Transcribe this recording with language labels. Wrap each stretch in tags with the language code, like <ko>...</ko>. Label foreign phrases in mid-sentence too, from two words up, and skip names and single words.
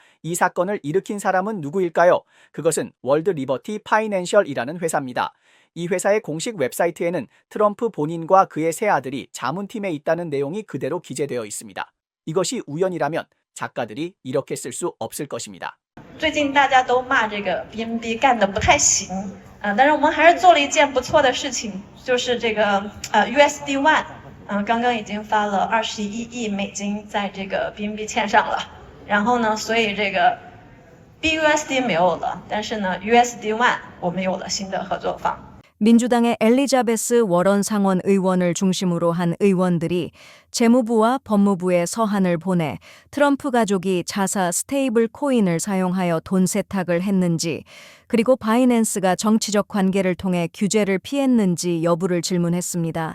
<ko>이 사건을 일으킨 사람은 누구일까요? 그것은 월드 리버티 파이낸셜이라는 회사입니다. 이 회사의 공식 웹사이트에는 트럼프 본인과 그의 세 아들이 자문팀에 있다는 내용이 그대로 기재되어 있습니다. 이것이 우연이라면 작가들이 이렇게 쓸 수 없을 것입니다.</ko> <zh>最近大家都骂这个 BNB 干得不太行，但是我们还是做了一件不错的事情，就是这个USD One，刚刚已经发了21亿美金在这个 BNB 签上了，然后呢，所以这个 BUSD 没有了，但是呢 USD One 我们有了新的合作方。</zh> <ko>민주당의 엘리자베스 워런 상원 의원을 중심으로 한 의원들이 재무부와 법무부에 서한을 보내 트럼프 가족이 자사 스테이블 코인을 사용하여 돈 세탁을 했는지 그리고 바이낸스가 정치적 관계를 통해 규제를 피했는지 여부를 질문했습니다.</ko>